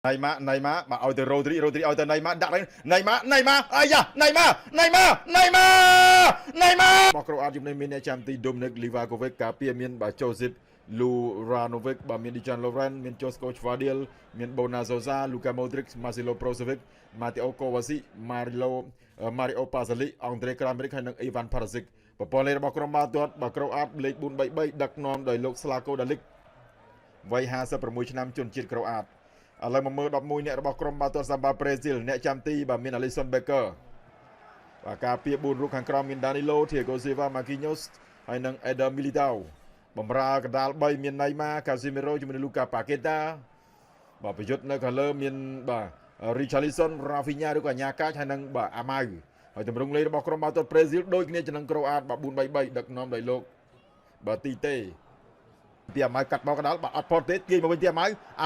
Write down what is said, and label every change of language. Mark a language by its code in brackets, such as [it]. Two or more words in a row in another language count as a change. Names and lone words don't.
[km] Neymar មកឲ្យទៅ Rodri ឲ្យទៅ Neymar ដាក់ទៅ Neymar អាយ៉ា Neymar មកក្រូអាតជំនាញមានអ្នកចាំទី Dominic Livakovic ការពារមានបាទ Josip Luranovic បាទមាន Dejan Lovren មាន Josko Gvardiol មាន Bona Sosa Luka Modric Marcelo Brozovic Mateo Kovacic Mario Pasalic Andre Kramaric ហើយនិង Ivan Perisic ប្រព័ន្ធលេខរបស់ក្រុមបាល់ទាត់បាទក្រូអាតលេខ433ដឹកនាំដោយលោក Slavko Dalic វ័យ56ឆ្នាំជនជាតិក្រូ អាតឥឡូវមកមើល11អ្នករបស់ក្រុមបាល់ទាត់សាំបាប្រេស៊ីលអ្នកចាំទីបាទមាន Alisson Becker បាទការពារ4រូបខាងក្រោមមាន Danilo Thiago Silva Marquinhos ហើយនិង Eder Militao បំរើកណ្ដាល3មាន Neymar Casemiro ជាមួយនឹង Lucas Paqueta បាទប្រយុទ្ធនៅខាងលើមានបាទ Richarlison Rafinha ឬក៏អាញាកាចហើយនិងបាទ Amau ហើយទម្រង់លេខរបស់ក្រុមបាល់ទាត់ប្រេស៊ីលដូចគ្នាទៅនឹងក្រូអាតបាទ433ដឹកនាំដោយលោកបាទទីតេពីអាម៉ៅកាត់មកកណ្ដាលបាទអត់ផុតទេទាញមកវិញទីអាម៉ៅ